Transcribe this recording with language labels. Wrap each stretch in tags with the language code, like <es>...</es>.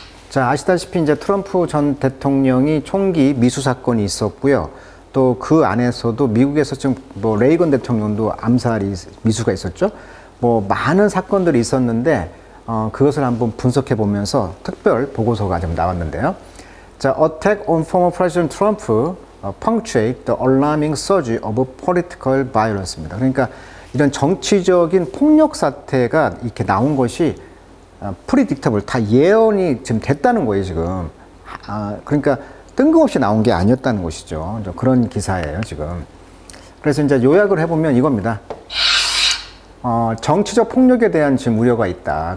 <ko>자, 아시다시피 이제 트럼프 전 대통령이 총기 미수 사건이 있었고요. 또 그 안에서도 미국에서 지금 뭐 레이건 대통령도 암살이 미수가 있었죠. 뭐 많은 사건들이 있었는데 그것을 한번 분석해 보면서 특별 보고서가 좀 나왔는데요.</ko> <en>자, Attack on former President Trump punctuate the alarming surge of political violence입니다.</en> <ko>그러니까 이런 정치적인 폭력 사태가 이렇게 나온 것이 predictable, 다 예언이 지금 됐다는 거예요, 지금. 그러니까 뜬금없이 나온 게 아니었다는 것이죠. 그런 기사예요, 지금. 그래서 이제 요약을 해보면 이겁니다. 정치적 폭력에 대한 지금 우려가 있다.</ko>